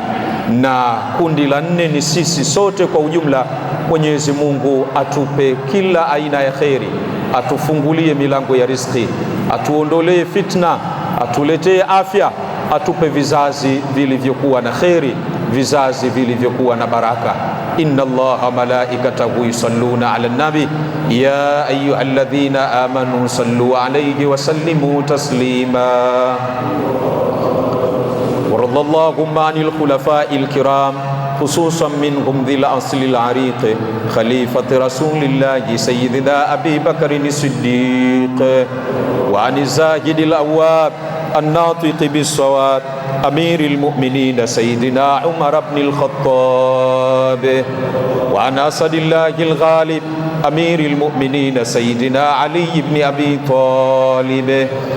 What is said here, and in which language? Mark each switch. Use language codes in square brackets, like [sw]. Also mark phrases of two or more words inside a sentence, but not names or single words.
[sw] Na kundi la 4 ni sisi sote kwa ujumla. Mwenyezi Mungu atupe kila aina ya kheri, atufungulie milango ya riziki, atuondolee fitna, atuletee afya, atupe vizazi vilivyokuwa na kheri, vizazi vilivyokuwa na baraka. [ar] إن الله ملائكته يصلون على النبي يا أيها الذين آمنوا صلوا عليه وسلموا تسليما. وارض اللهم عن الخلفاء الكرام خصوصا منهم ذي الأصل العريق خليفة رسول الله سيدنا أبي بكر الصديق، وعن الزاهد الأواب الناطق بالصواب أمير المؤمنين سيدنا عمر بن الخطاب، وعن أسد الله الغالب أمير المؤمنين سيدنا علي بن أبي طالب.